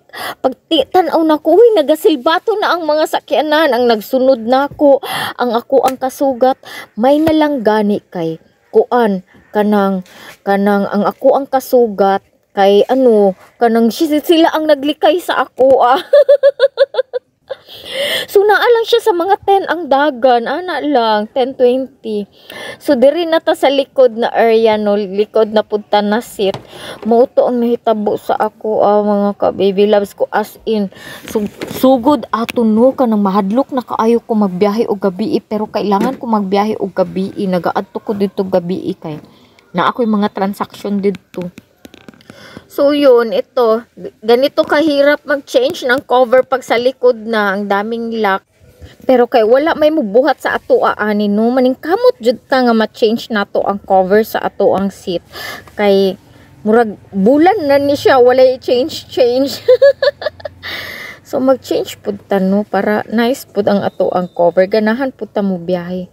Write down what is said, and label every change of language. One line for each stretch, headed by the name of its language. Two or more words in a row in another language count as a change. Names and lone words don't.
Cebuano: Pag tanaw na ko, uy, nagasilbato na ang mga sakyanan, ang nagsunod na ako, ang kasugat, may nalang gani kay kuan, kanang, ang ako ang kasugat, kay kanang sila ang naglikay sa ako, So naalang siya sa mga 10 ang dagan, ana lang 10-20. So diri na ta sa likod na area no, likod na punta na seat. Mao to ang nahitabo sa ako, mga ka
English: baby loves
Cebuano: ko,
English: as in
Cebuano: sugod ato no, kanang mahadlok na kaayo ko magbiyahe og gabi, pero kailangan ko magbiyahe og gabi, nagaadto ko dito gabi kay na ako'y mga transaction dito.
Filipino: So yun, ito, ganito kahirap mag-change ng cover pag sa likod na, ang daming lock.
Cebuano: Pero kay wala may mubuhat sa ato ani no, maning kamot jud ka nga ma-change nato ang cover sa ato ang seat. Kay murag bulan na ni siya, wala i-change. So mag-change pud ta no, para nice pud ang ato ang cover, ganahan pud ta mo biyahe.